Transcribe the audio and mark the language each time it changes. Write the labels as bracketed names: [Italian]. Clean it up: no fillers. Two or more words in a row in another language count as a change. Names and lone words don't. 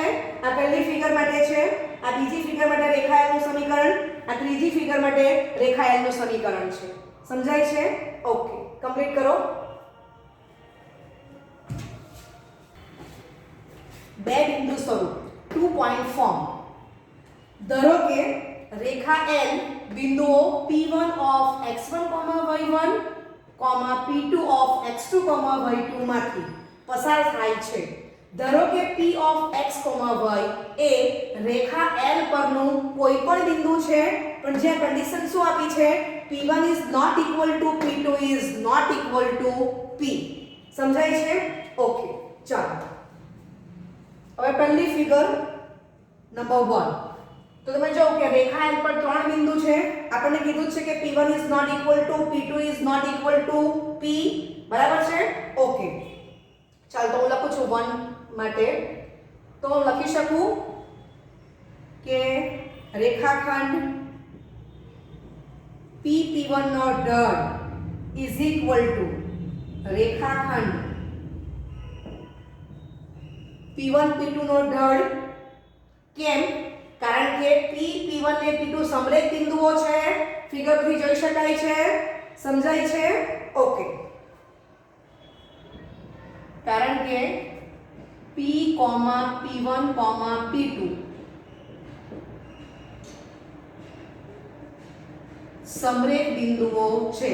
[Gujarati] આ પહેલી ફિગર માટે છે, આ બીજી ફિગર માટે રેખા L નું સમીકરણ, આ ત્રીજી ફિગર માટે રેખા L નું સમીકરણ છે. સમજાય છે? ઓકે, કમ્પ્લીટ કરો. બે બિંદુ સ્વરૂપ [English] 2 point form. [Gujarati] ધારો કે રેખા L બિંદુઓ P1 of x1, y1, P2 of x2, y2 માંથી પસાર થાય છે. ધારો કે P of x, y એ રેખા L પરનું કોઈ પણ બિંદુ છે, પણ જ્યાં કન્ડિશન શું આપી છે [English] P1 is not equal to P2 is not equal to P. [Gujarati] સમજાય છે? ઓકે ચાલો, હવે પહેલી [English] figure number [Gujarati] 1. તો તમે જો કે રેખા L પર ત્રણ બિંદુ છે, આપણને કીધું છે કે [English] P1 is not equal to P2 is not equal to P, [Gujarati] બરાબર છે. ઓકે ચાલ, તો હું લખું છું 1 માટે. તો હું લખી શકું કે રેખાખંડ P1 નો ઢળ [English] is equal to [Gujarati] રેખાખંડ P1 P2 નો ઢળ. કેમ? કારણ કે P1 ને P2 સમરેખ બિંદુઓ છે, ફિગરથી જોઈ શકાય છે. સમજાય છે? ઓકે, કારણ કે P, P1, P2 સમરેખ બિંદુઓ છે.